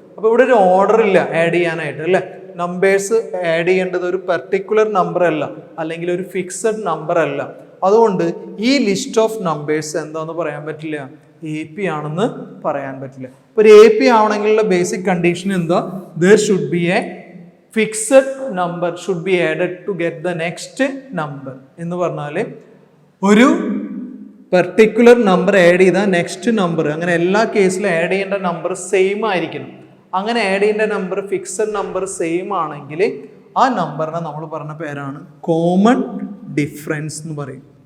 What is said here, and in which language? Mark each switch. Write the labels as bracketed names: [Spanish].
[Malayalam] അപ്പോൾ ഇവിടെ ഒരു ഓർഡർ ഇല്ല ആഡ് ചെയ്യാനായിട്ട് അല്ലേ? നമ്പേഴ്സ് ആഡ് ചെയ്യേണ്ടത് ഒരു പെർട്ടിക്കുലർ നമ്പർ അല്ല, അല്ലെങ്കിൽ ഒരു ഫിക്സഡ് നമ്പർ അല്ല. അതുകൊണ്ട് ഈ ലിസ്റ്റ് ഓഫ് നമ്പേഴ്സ് എന്താണെന്ന് പറയാൻ പറ്റില്ല, AP ആണെന്ന് പറയാൻ പറ്റില്ല. അപ്പോൾ ഒരു AP ആവണമെങ്കിലുള്ള ബേസിക് കണ്ടീഷൻ എന്താ? [English] there should be a fixed number should be added to get the next number. [Malayalam] എന്ന് പറഞ്ഞാൽ ഒരു പെർട്ടിക്കുലർ നമ്പർ ആഡ് ചെയ്താൽ നെക്സ്റ്റ് നമ്പർ, അങ്ങനെ എല്ലാ കേസിലും ആഡ് ചെയ്യേണ്ട നമ്പർ സെയിം ആയിരിക്കണം. അങ്ങനെ ആഡ് ചെയ്യേണ്ട നമ്പർ ഫിക്സഡ് നമ്പർ സെയിം ആണെങ്കിൽ ആ നമ്പറിനെ നമ്മൾ പറഞ്ഞ പേരാണ് കോമൺ ഡിഫറൻസ് എന്ന് പറയും.